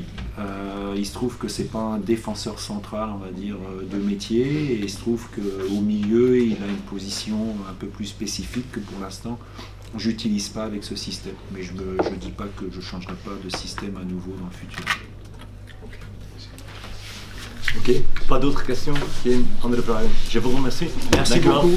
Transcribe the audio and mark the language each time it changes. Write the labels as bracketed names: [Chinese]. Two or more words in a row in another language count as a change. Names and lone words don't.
[French] Il se trouve que c'est pas un défenseur central, on va dire, de métier, et il se trouve qu'au milieu il a une position un peu plus spécifique que pour l'instant j'utilise pas avec ce système. Mais je dis pas que je changerai pas de système à nouveau dans le futur. Ok, pas d'autres questions? [Dutch] Geen andere vragen? [French] Je vous remercie. Merci beaucoup.